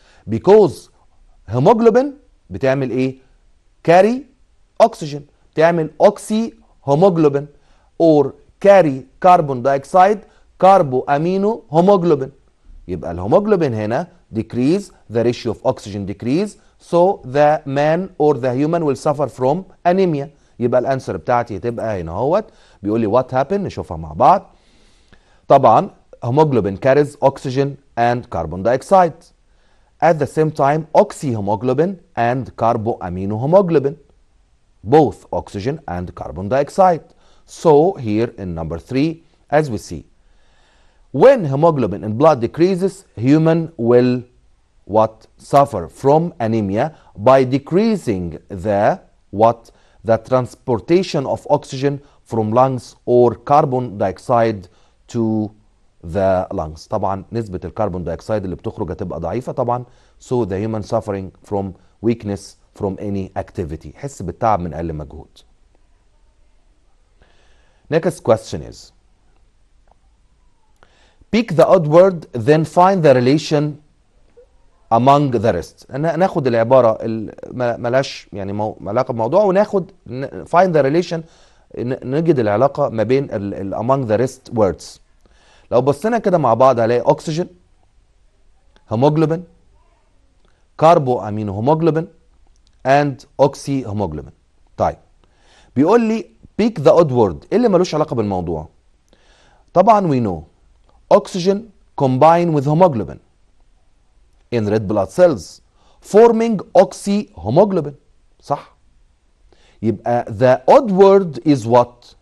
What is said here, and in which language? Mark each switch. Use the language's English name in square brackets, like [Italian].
[English] because hemoglobin [Arabic] بتعمل إيه؟ [English] carry oxygen، بتعمل oxy hemoglobin or carry carbon dioxide [Arabic] كاربو امينو هيموجلوبين. يبقى الهيموجلوبين هنا [English] decrease, the ratio of oxygen decrease, so the man or the human will suffer from anemia. [Arabic] يبقى الانسر بتاعتي هتبقى هنا اهوت. بيقول لي [English] what happened، [Arabic] نشوفها مع بعض. [English] طبعا hemoglobin carries oxygen and carbon dioxide. At the same time oxyhemoglobin and carboaminohemoglobin, both oxygen and carbon dioxide. So here in number 3 as we see, when hemoglobin in blood decreases, human will what? Suffer from anemia by decreasing the what? The transportation of oxygen from lungs or carbon dioxide to the lungs. [Arabic] طبعا نسبة الكربون دايوكسيد اللي بتخرج هتبقى ضعيفة طبعا. [English] So the human suffering from weakness from any activity. [Arabic] حس بالتعب من أقل مجهود. [English] Next question is, pick the odd word then find the relation among the rest. [Arabic] ناخد العبارة ملاش يعني علاقة بموضوع وناخد [English] find the relation [Arabic] نجد العلاقة ما بين [English] among the rest words. [Arabic] لو بصينا كده مع بعض هلاقي [English] oxygen, hemoglobin, carboaminohemoglobin and oxyhemoglobin. [Arabic] طيب بيقول لي [English] pick the odd word. [Arabic] ايه اللي ملوش علاقة بالموضوع؟ طبعا [English] we know oxygen combine with hemoglobin in red blood cells forming oxyhemoglobin. [Arabic] صح؟ يبقى [English] the odd word is what?